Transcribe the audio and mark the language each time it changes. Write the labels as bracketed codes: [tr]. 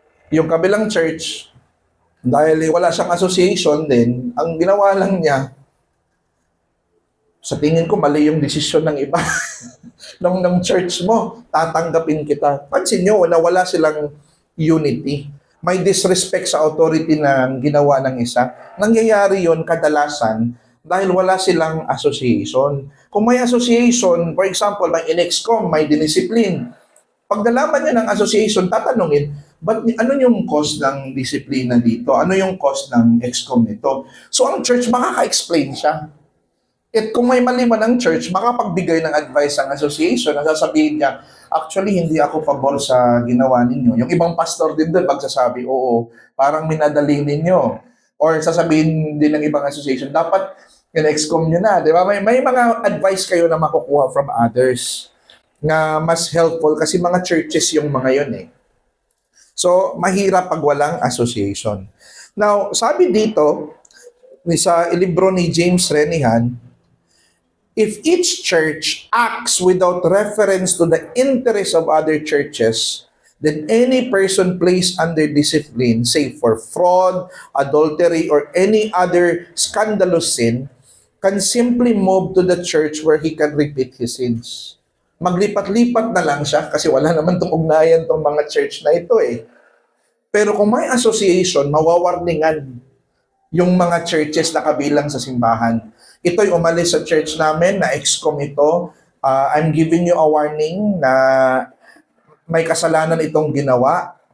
[tl] Yung kabilang church, dahil wala siyang association din, ang ginawa lang niya, sa tingin ko mali yung desisyon ng iba ng church mo, tatanggapin kita. Pansin nyo na wala silang unity. May disrespect sa authority na ginawa ng isa. Nangyayari yon kadalasan dahil wala silang association. Kung may association, for example, may in-excom, may diniscipline. Pag nalaman niya ng association, tatanungin, ano yung cause ng disiplina dito? Ano yung cause ng excom nito? So ang church makaka-explain siya. At kung may mali man ang church, makapagbigay ng advice ang association na sasabihin niya, actually, hindi ako pabor sa ginawa ninyo. Yung ibang pastor din doon, magsasabi, oo, parang minadali ninyo. Or sasabihin din ng ibang association, dapat in-excom nyo na. Di ba? May mga advice kayo na makukuha from others na mas helpful kasi mga churches yung mga yun eh. So, mahirap pag walang association. [en] Now, [tl] sabi dito, sa libro ni [en] James Renihan, if each church acts without reference to the interests of other churches, then any person placed under discipline, say for fraud, adultery, or any other scandalous sin, can simply move to the church where he can repeat his sins. [tl] Maglipat-lipat na lang siya kasi wala naman itong ugnayan itong mga church na ito eh. Pero kung may association, mawawarningan yung mga churches na kabilang sa simbahan. Ito'y umalis sa church namin, na-excom ito. [en] I'm giving you a warning [tl] na may kasalanan itong ginawa.